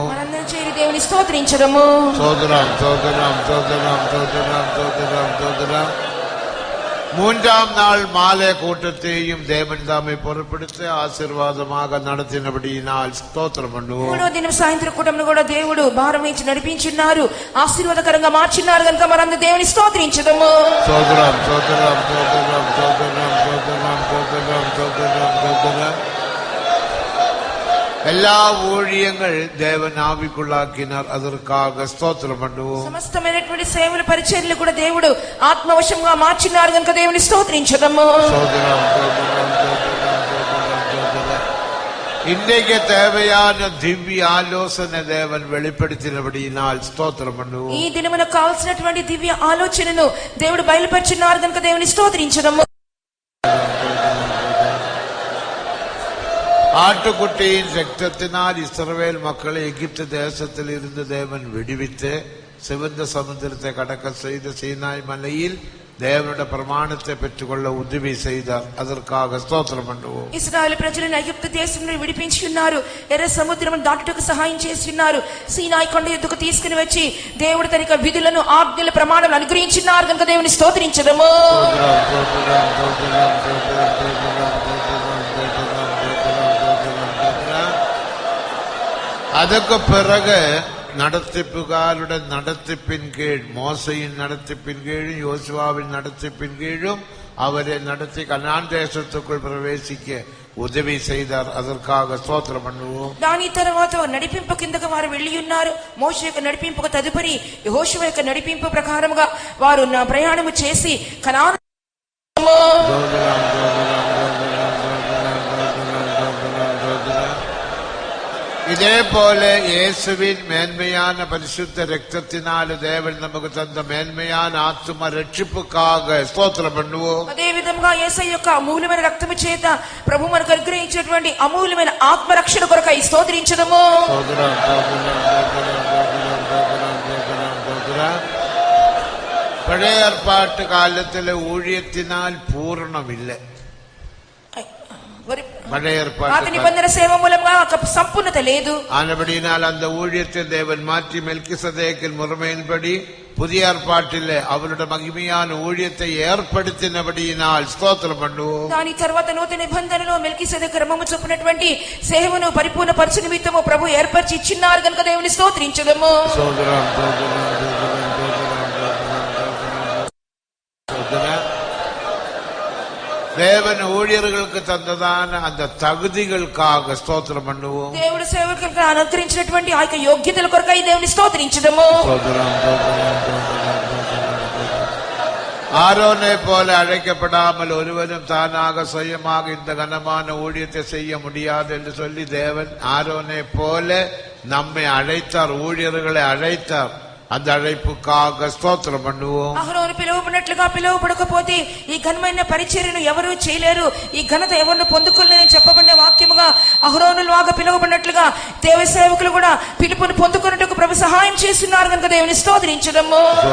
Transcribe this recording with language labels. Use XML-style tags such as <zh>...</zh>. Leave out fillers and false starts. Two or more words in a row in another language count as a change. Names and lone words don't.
<te>దేవుని స్తోత్రించడము.</te> <ta>ஸ்தோத்திரம் ஸ்தோத்திரம் ஸ்தோத்திரம் ஸ்தோத்திரம் ஸ்தோத்திரம் ஸ்தோத்திரம். மூன்றாம் நாள் மாலை கூட்டத்தையும் தேவன் தாமே பொறுப்படுத்தி ఆశీర్వాదமாக நடத்தினபடியினால் స్తోత్రం பண்ணுவோம்.</ta> <te>మూడో దినం సాయంత్రం కూటమును కూడా దేవుడు భారం వేసి నడిపించున్నారు, ఆశీర్వాదకరంగా మార్చున్నారు కనుక మనందరం దేవుని స్తోత్రించదము. స్తోత్రం స్తోత్రం స్తోత్రం స్తోత్రం స్తోత్రం స్తోత్రం స్తోత్రం స్తోత్రం.</te> <ta>எல்லா ஊழியங்கள் தேவன் ஆவிக்குள்ளாக்கினார், அதற்காக ஸ்தோத்திரம் பண்ணுவோம்.</ta> <te>సమస్తమైనటువంటి సేవల పరిచర్యలు కూడా దేవుడు ఆత్మవశంగా మార్చినారు కనుక దేవుని స్తోత్రించదము. స్తోత్రం స్తోత్రం స్తోత్రం స్తోత్రం.</te> <ta>இன்றைக்கு தேவையான திவ்ய ஆலோசனை தேவன் வெளிப்படுத்தினபடியினால் ஸ்தோத்திரம் பண்ணுவோம்.</ta> <te>ఈ దినమున కావాల్సినటువంటి దివ్య ఆలోచనను దేవుడు బయలుపరిచినారు కనుక దేవుని స్తోత్రించదము.</te> <ta>ஆட்டுக்குட்டியின் ரத்தத்தினால் இஸ்ரவேல் மக்களை எகிப்து தேசத்தில் இருந்து தேவன் விடுவித்து சிவந்த சமுத்திரத்தை கடக்க செய்த சீனாய் மலையில் தேவனுடைய பிரமாணத்தை பெற்றுக்கொள்ள உதவி செய்தார், அதற்காக ஸ்தோத்திரம் பண்ணுவோம்.</ta> <te>ఇశ్రాయేలు ప్రజలను ఐగుప్తు దేశం నుండి విడిపించి ఉన్నారు, ఎర్ర సముద్రం దాటుటకు సహాయం చేసి ఉన్నారు, సీనాయి కొండ ఎద్దుకు తీసుకుని వచ్చి దేవుడు తన విధులను ఆజ్ఞల ప్రమాణాలు అనుగ్రహించినారు కనుక దేవుని స్తోత్రించదము.</te> <ta>அதற்கு பிறகு நடத்திப்புகாருடைய நடத்திப்பின் கீழ், மோசையின் நடத்திப்பின் கீழும் யோசுவாவின் நடத்திப்பின் கீழும் அவரை நடத்தி கனான் தேசத்துக்குள் பிரவேசிக்க உதவி செய்தார், அதற்காக ஸ்தோத்திரம் பண்ணுவோம்.</ta> <te>దాని తర్వాత నడిపింపు కిందకు వారు వెళ్లి ఉన్నారు. మోషే యొక్క నడిపింపుకు తదుపరి యెహోషువ యొక్క నడిపింపు ప్రకారముగా వారు ప్రయాణము చేసి కనాను.</te> <ta>இதே போல இயேசுவின் மேன்மையான பரிசுத்த ரத்தத்தினால தேவன் நமக்கு தந்த மேன்மையான ஆத்தும ரட்சிப்புக்காக ஸ்தோத்திரம் பண்ணுவோம்.</ta> <te>అదే విధంగా యేసయ్య యొక్క అమూల్యమైన రక్తము చేత ప్రభు మనకు అనుగ్రహించినటువంటి అమూల్యమైన ఆత్మ రక్షణ కొరకై స్తోత్రించదము.</te> <ta>பழைய ஏற்பாட்டு காலத்தில் ஊழியத்தினால் பூரணம் இல்லை.</ta> <te>పాత నిబంధన సేవ మూలంగా సంపూర్ణత లేదు.</te> <ta>ஆனபடியினால் அந்த ஊழியத்தை தேவன் மாற்றி மெல்கிசதேக்கின் முறைமையின்படி புதிய ஏற்பாட்டில் அவருடைய மகிமையான ஊழியத்தை ஏற்படுத்தினபடியினால் ஸ்தோத்திரம் பண்ணுவோம்.</ta> <te>దాని తర్వాత నూతన నిబంధనలో మెల్కిసెదెకు క్రమము చొప్పునటువంటి సేవను పరిపూర్ణ పరచు నిమిత్తము ప్రభు ఏర్పరిచి ఇచ్చినారు కనుక దేవుని స్తోత్రించదము.</te> <ta>தேவன் ஊழியர்களுக்கு தந்ததான அந்த தகுதிகளுக்காக ஸ்தோத்திரம் பண்ணுவோம். దేవుడు సేవకులకు అనుగ్రహించినటువంటి ఆ యొక్క యోగ్యతల కొరకై దేవుని స్తోత్రించదము. ஆரோனை போல அழைக்கப்படாமல் ஒருவனும் தானாக சுயமாக இந்த கனமான ஊழியத்தை செய்ய முடியாது என்று சொல்லி தேவன் ஆரோனை போல நம்மை அழைத்தார், ஊழியர்களை அழைத்தார். அந்த அழைப்புக்காக ஸ்தோத்திரம் பண்ணுவோம்.</ta> <te>అహరోను పిలువబడినట్లుగా పిలువబడకపోతే ఈ ఘనమైన పరిచర్యను ఎవరూ చేయలేరు, ఈ ఘనత ఎవరిని పొందుకోలేరని చెప్పబడిన వాక్యముగా అహరోనులాగా పిలువబడినట్లుగా దేవ సేవకులు కూడా పిలుపుని పొందుకున్నట్టుకు ప్రభు సహాయం చేస్తున్నారు కనుక దేవుని స్తోత్రించడము.</te>